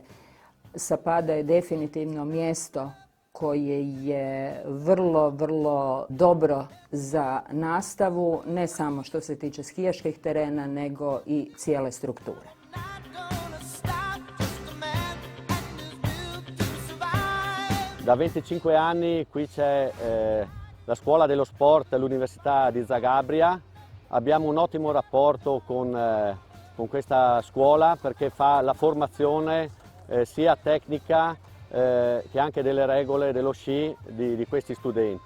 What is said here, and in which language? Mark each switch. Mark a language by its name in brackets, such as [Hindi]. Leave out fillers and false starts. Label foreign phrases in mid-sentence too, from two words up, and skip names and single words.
[Croatian] Sappada je definitivno mjesto koje je vrlo dobro za nastavu, ne samo što se tiče skijaških terena, nego i cijele strukture. [Italian] Da 25 anni qui c'è la scuola dello sport all'Università di Zagabria. Abbiamo un ottimo rapporto con questa scuola perché fa la formazione sia tecnica che anche delle regole dello sci di questi studenti.